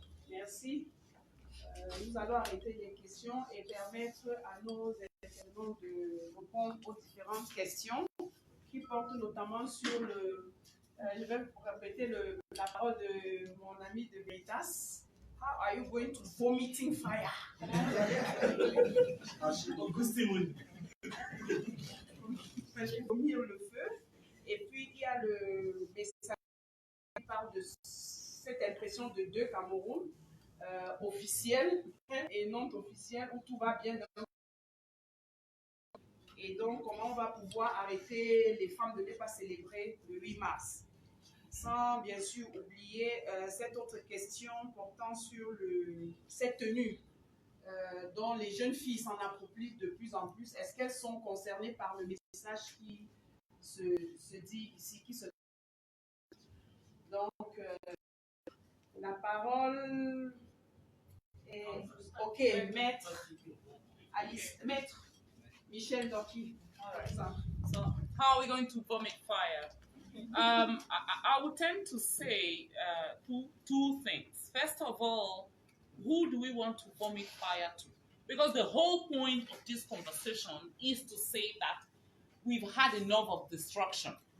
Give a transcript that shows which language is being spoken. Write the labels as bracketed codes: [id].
[fr] Merci. Nous allons arrêter les questions et permettre à nos intervenants de répondre aux différentes questions qui portent notamment sur le. Je vais répéter la parole de mon ami de Veritas. [en] How are you going to vomiting fire? [fr] Vomir le feu. Et puis il y a le message qui parle de cette impression de deux Cameroun, officiel et non officiel, où tout va bien. Et donc, comment on va pouvoir arrêter les femmes de ne pas célébrer le 8 mars? Sans bien sûr oublier cette autre question portant sur cette tenue dont les jeunes filles s'en approprient de plus en plus. Est-ce qu'elles sont concernées par le message qui se dit ici, qui se... Donc, la parole est... Ok, maître Alice, maître Michel Doki, par exemple. [en] So, how are we going to vomit fire? I would tend to say two things. First of all, who do we want to vomit fire to? Because the whole point of this conversation is to say that we've had enough of destruction.